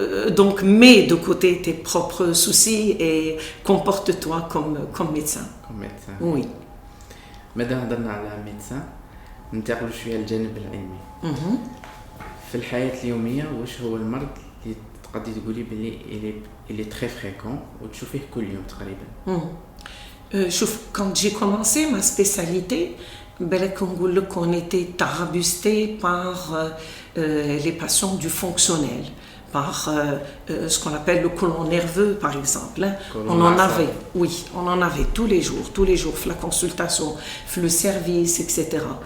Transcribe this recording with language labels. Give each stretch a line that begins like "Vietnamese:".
French: Donc mets de côté tes propres soucis et comporte-toi comme médecin. Comme médecin. Oui.
Arabic: مادام هضرنا على médecin ننتقلوا شويه للجانب العلمي. في الحياة اليومية واش هو المرض اللي تقدري تقولي بلي
French: il est très fréquent
Arabic: وتشوفيه كل يوم تقريبا؟
French: Quand j'ai commencé ma spécialité, on était tarabusté par les patients du fonctionnel, par ce qu'on appelle le côlon nerveux, par exemple. On en avait, oui, on en avait tous les jours, la consultation, le service, etc.